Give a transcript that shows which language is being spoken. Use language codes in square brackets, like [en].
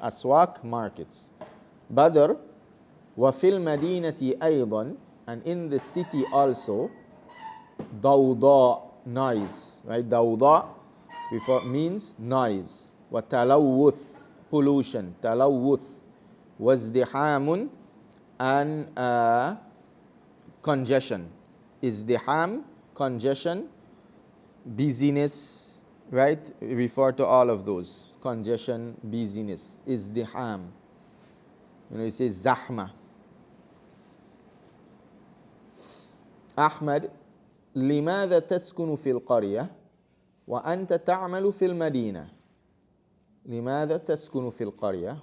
[en] أسواق, markets. بدر [ar] وفي المدينة أيضا, [en] and in the city also, ضوضاء, noise, right? ضوضاء before means noise. وتلوث, pollution, تلوث. وازدحام and congestion. ازدحام, congestion, busyness, right? Refer to all of those. Congestion, busyness. ازدحام. You know, you say زحمة. [ar] أحمد لماذا تسكن في القرية وأنت تعمل في المدينة؟ لماذا تسكن في القرية?